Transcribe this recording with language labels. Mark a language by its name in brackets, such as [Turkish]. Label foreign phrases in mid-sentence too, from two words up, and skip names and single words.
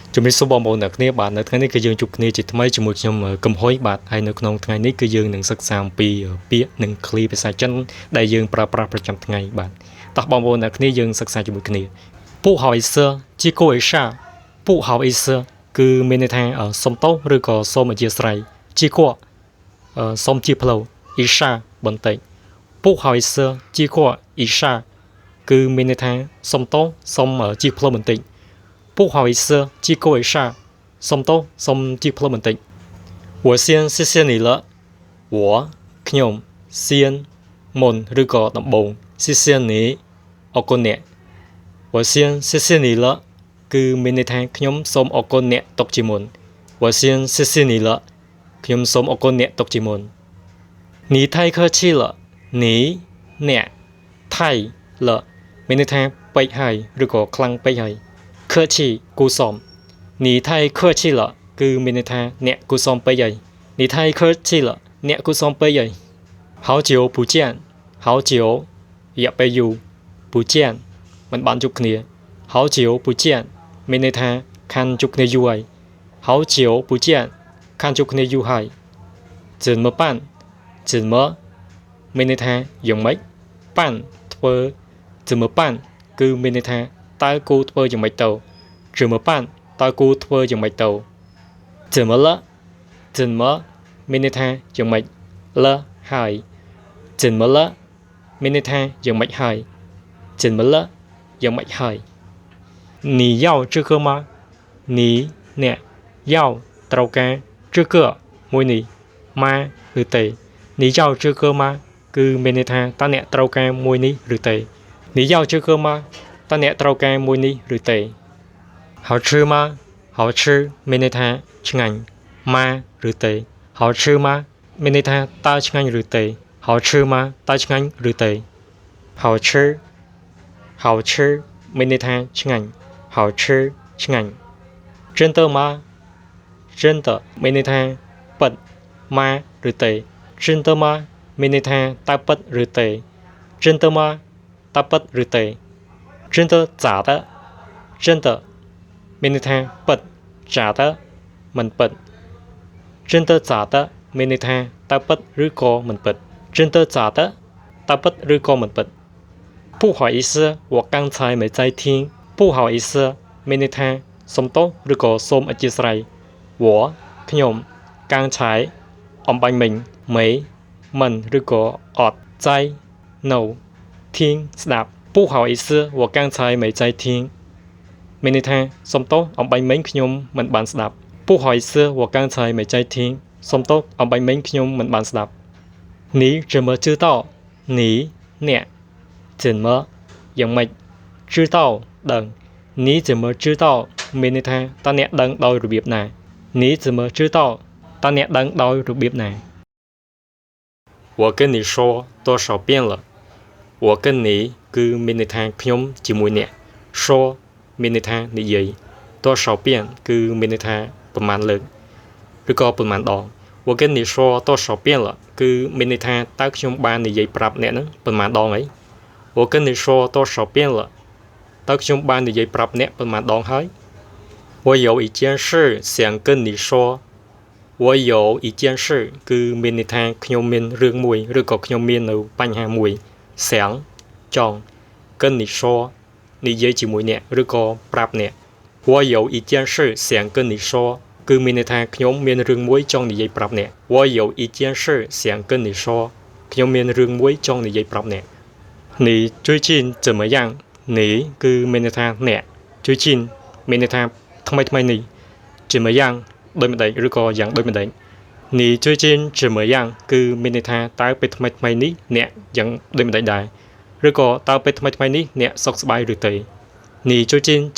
[Khmer] ជំរាបសួរបងប្អូនអ្នកគ្នាបាទនៅថ្ងៃនេះគឺយើងជួបគ្នាជាថ្មីជាមួយខ្ញុំកំហុយបាទហើយនៅក្នុងថ្ងៃនេះគឺយើងនឹងសិក្សាអំពីពាក្យនិងឃ្លាភាសាចិនដែលយើងប្រើប្រាស់ប្រចាំថ្ងៃបាទតោះបងប្អូនអ្នកគ្នាយើងសិក្សាជាមួយគ្នា [Chinese] 不好意思借过一下不好意思 [Khmer] គឺមានន័យថាសុំទោសឬក៏សូមអធិ ស្ឋាន借过សូមជាផ្លូវ一下បន្តិច [Chinese] 不好意思借过一下 [Khmer] គឺមានន័យថាសុំទោសសូមជាផ្លូវបន្តិច [Chinese] 不好意思借过一下 [Khmer] សុំទោសសូមជាផ្លូវបន្តិច [Chinese] 我先谢谢你了我 [Khmer] ខ្ញុំ先មុនឬ ក៏ដំបូង [Chinese] 谢谢你 [Khmer] អរគុណអ្នក [Chinese] 我先谢谢你了 [Khmer] គឺមានន័យថាខ្ញុំសូមអរគុណអ្នកទុកជាមុន [Chinese] 我先谢谢你了 [Khmer] ខ្ញុំសូមអរគុណអ្នកទុកជាមុន你 [Chinese] 太客气了你 [Khmer] អ្នកថៃ了មានន័យថាពេកហើយឬក៏ខ្លាំងពេកហើយ客气គូសម [Chinese] 你太客气了 [Khmer] គឺមានន័យថា អ្នកគូសមពេកហើយ [Chinese] 你太客气了 [Khmer] អ្នកគូសមពេកហើយ [Chinese] 好久不见好久 [Khmer] រយៈពេល យូរ不见មិនបានជួបគ្នា [Chinese] 好久不见 [Khmer] មានន័យថាខាន់ជួបគ្នាយូរហើយ [Chinese] 好久不见 [Khmer] ខាន់ជួបគ្នាយូរហើយ [Chinese] 怎么办怎么 [Khmer] មានន័យថាយ៉ាងម៉េចប៉ាន់ធ្វើ [Chinese] 怎么办 [Khmer] គឺមានន័យថាតើគូធ្វើយ៉ាងម៉េចទៅ [Chinese] 怎么办 [Khmer] តើគូធ្វើយ៉ាងម៉េចទៅ [Chinese] 怎么了怎么 [Khmer] មានន័យថាយ៉ាងម៉េច了 ហើយ [Chinese] 怎么了 [Khmer] មានន័យថាយ៉ាងម៉េចហើយ [Chinese] 怎么了 [Khmer] យ៉ាងម៉េចហើយ [Chinese] 你要这个吗你 [Khmer] អ្នក要ត្រូវការ这个មួយនេះម៉ាឬទេ [Chinese] 你要这个 [Khmer] 吗គឺមានន័យថាតើអ្នកត្រូវការមួយនេះឬទេ [Chinese] 你要这个吗 [Khmer] តើអ្នកត្រូវការមួយនេះឬទេ好吃 [Chinese] 吗好吃 [Khmer] មានន័យថាឆ្ងាញ់ម៉ាឬទេ [Chinese] 好吃吗 [Khmer] មានន័យថាតើឆ្ងាញ់ឬទេ好吃吗តើឆ្ងាញ់ឬទេ [Chinese] 好吃好吃 [Khmer] មានន័យថាឆ្ងាញ់好吃ឆ្ងាញ់ [Chinese] 真的吗真的 [Khmer] មានន័យថាពិតម៉ាឬទេ [Chinese] 真的吗 [Khmer] មានន័យថាតើពិតឬទេ [Chinese] 真的吗 [Khmer] តើពិតឬទេ [Chinese] 真的假的真的 [Khmer] មានន័យថាពិត假的មិនពិត [Chinese] 真的假的 [Khmer] មាន ន័យថាតើពិតឬក៏មិនពិត [Chinese] 真的假的 [Khmer] តើពិតឬក៏មិនពិត [Chinese] 不好意思我刚才没在听不好意思 [Khmer] មានន័យថាសុំទោសឬក៏សូមអធិស្ឋាន我ខ្ញុំ刚才អំបញ្ញមិញ没មិនឬក៏អត់在 no 听ស្ដាប់ [Chinese] 不好意思我刚才没在听 [Khmer] មានន័យថាសុំទោសអំបញ្ញមិញខ្ញុំមិនបានស្ដាប់ [Chinese] 不好意思我刚才没在听 [Khmer] សុំទោសអំបញ្ញមិញខ្ញុំមិនបានស្ដាប់ [Chinese] 你怎么知道你 [Khmer] អ្នក怎么យ៉ាងម៉េច知道ដឹង [Chinese] 你怎么知道 [Khmer] មានន័យថាតើអ្នកដឹងដោយរបៀបណា [Chinese] 你怎么知道 [Khmer] តើអ្នកដឹងដោយរបៀបណា [Chinese] 我跟你说多少遍了我跟你 [Khmer] គឺមានន័យថាខ្ញុំជាមួយអ្នក说មានន័យថានិយាយ [Chinese] 多少遍 [Khmer] គឺមានន័យថាប្រមាណលើកឬក៏ប្រមាណដង [Chinese] 我跟你说多少遍了 [Khmer] គឺមានន័យថាតើខ្ញុំ បាននិយាយប្រាប់អ្នកហ្នឹងប្រមាណដងអី [Chinese] 我跟你说多少遍了 [Khmer] តើខ្ញុំបាននិយាយប្រាប់អ្នកប្រមាណដងហើយ [Chinese] 我有一件事想跟你说我有一件事 [Khmer] គឺមានន័យថាខ្ញុំមានរឿងមួយឬក៏ខ្ញុំមាននៅបញ្ហាមួយ想ចង់ [Chinese] 跟你 [Khmer] 说និយាយជាមួយអ្នកឬក៏ប្រាប់អ្នក [Chinese] 我有一件事想跟你说 [Khmer] គឺមានន័យថាខ្ញុំមានរឿងមួយចង់និយាយប្រាប់អ្នក [Chinese] 我有一件事想跟你说 [Khmer] ខ្ញុំមានរឿងមួយចង់និយាយប្រាប់អ្នក [Chinese] 你最近怎么样你 [Khmer] គឺមានន័យថាអ្នក最近មានន័យថាថ្មីនេះ怎么样ដូចម្ដេចឬក៏យ៉ាងដូចម្ដេច [Chinese] 你最近怎么样 [Khmer] គឺ មានន័យថាតើពេលថ្មីនេះអ្នកយ៉ាងដូចម្ដេចដែរឬក៏តើពេលថ្មីនេះអ្នកសុខសប្បាយឬទេ [Chinese] 你最近怎